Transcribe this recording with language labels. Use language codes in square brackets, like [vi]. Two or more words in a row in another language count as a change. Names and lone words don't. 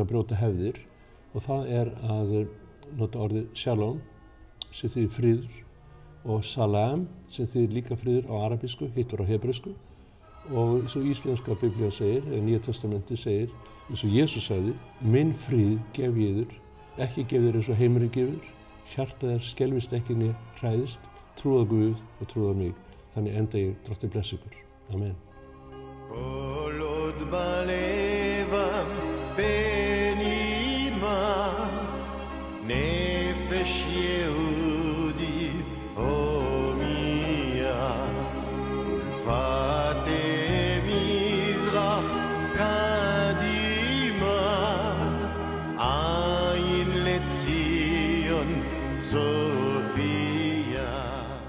[is] að brjóta hefðir, og það er að nota orðið shalom, sem þýðir friður, og salam sem þýðir líka friður á arabísku, hittur á hebreisku og eins og íslenska biblían segir, eða Nýja testamenti segir, eins og Jesús sagði, minn frið gef ég þér, ekki gef þér eins og heimurinn gefur, hjartað þér skelfist ekki né hræðist, trúðu á Guð og trúðu á mig. Þannig enda ég, Drottinn blessi ykkur. Amen. [he] נפש יהודי הומיה ולפתי מזרח קדימה עין לציון צופיה